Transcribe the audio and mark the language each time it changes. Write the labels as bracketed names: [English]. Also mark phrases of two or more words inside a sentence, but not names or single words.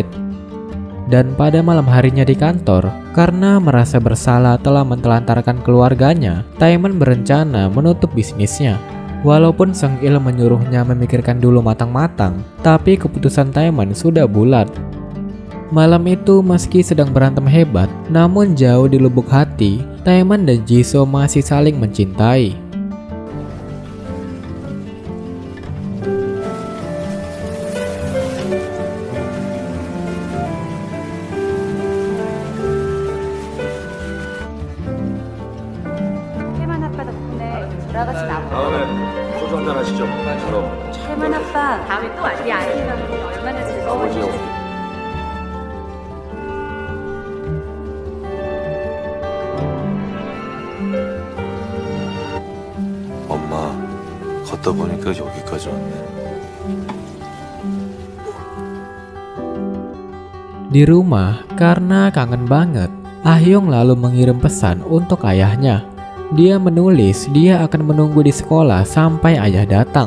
[Indonesian] Dan pada malam harinya di kantor, karena merasa bersalah telah mentelantarkan keluarganya, Taeman berencana menutup bisnisnya. Walaupun Sang Il menyuruhnya memikirkan dulu matang-matang, tapi keputusan Taeman sudah bulat. Malam itu meski sedang berantem hebat, namun jauh di lubuk hati, Taeman dan Jisoo masih saling mencintai. [Korean] 태만 아빠 덕분에 돌아가신 아버지. 다음에 소주 한잔 하시죠. 저로. 태만 아빠 다음에 또 우리 아이랑 얼마나 즐거워하실지. 엄마, 걷다 보니까 여기까지 왔네. [Indonesian] Di rumah, karena kangen banget, Ah-hyung lalu mengirim pesan untuk ayahnya. Dia menulis dia akan menunggu di sekolah sampai ayah datang.